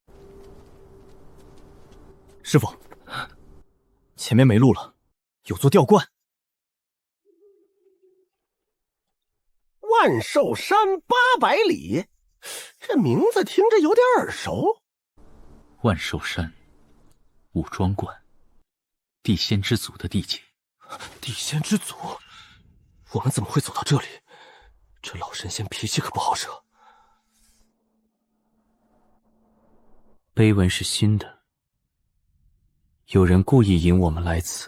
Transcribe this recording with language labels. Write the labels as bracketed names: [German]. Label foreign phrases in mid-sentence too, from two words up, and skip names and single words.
[Chinese] 師傅，前面沒路了。有座吊觀，萬壽山800里，這名字聽着有點耳熟。萬壽山，武裝觀，地仙之祖的地界。地仙之祖，我們怎麼會走到這裡？這老神仙脾氣可不好惹。碑文是新的，有人故意引我們來此。